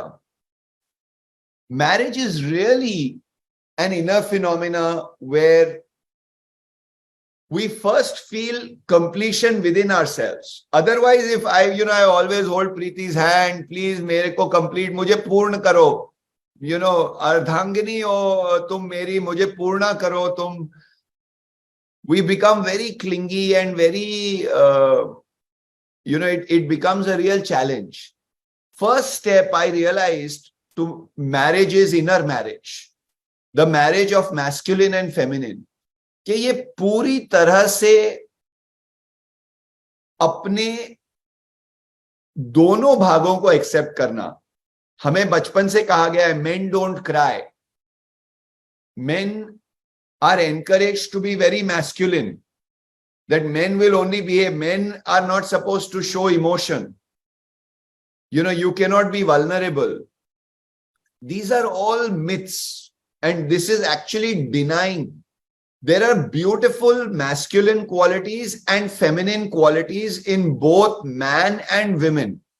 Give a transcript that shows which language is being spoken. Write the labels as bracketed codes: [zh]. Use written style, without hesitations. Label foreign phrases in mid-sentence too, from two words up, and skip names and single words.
[en] Marriage is really an inner phenomena where we first feel completion within ourselves. Otherwise, if I always hold Preeti's hand, please [hi] मेरे को [en] complete, [hi] मुझे पूर्ण करो, अर्धांगिनी हो तुम मेरी, मुझे पूर्ण करो तुम. [en] We become very clingy and very it becomes a real challenge. First step I realized to marriage is inner marriage, the marriage of masculine and feminine, [hi] कि ये पूरी तरह से अपने दोनों भागों को एक्सेप्ट करना. हमें बचपन से कहा गया है [en] men don't cry, men are encouraged to be very masculine, that men will only behave, men are not supposed to show emotion, you cannot be vulnerable. These are all myths, and this is actually denying there are beautiful masculine qualities and feminine qualities in both man and women.